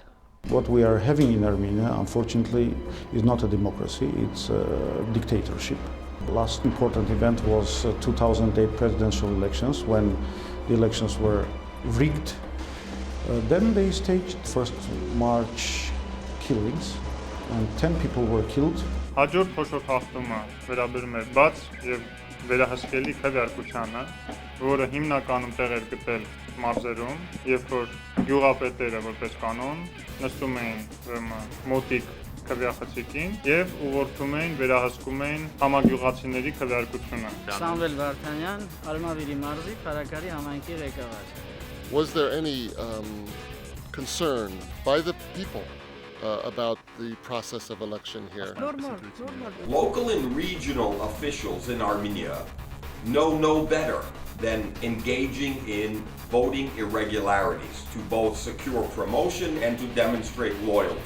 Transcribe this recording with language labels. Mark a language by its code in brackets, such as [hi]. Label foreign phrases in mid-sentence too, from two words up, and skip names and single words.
[en] What we are having in Armenia, unfortunately, is not a democracy, it's a dictatorship. The last important event was 2008 presidential elections, when the elections were rigged. Then they staged first March killings, and 10 people were killed. [hy] Հաջորդ փոքր հաղթումը վերաբերում էր բաց եւ վերահսկելի քվեարկությանը, որը հիմնականում տեղ էր գտել մարզերում, երբ որ գյուղապետերը որպես կանոն նստում էին մոտիկ քվեախցիկին եւ ուղղորդում էին, վերահսկում էին համագյուղացիների քվեարկությունը։ Սամվել Վարդանյան, Արմավիրի մարզի Փարակարի համայնքի ղեկավար։ [en] Was there any concern by the people about the process of election here? Local and regional officials in Armenia know no better than engaging in voting irregularities to both secure promotion and to demonstrate loyalty.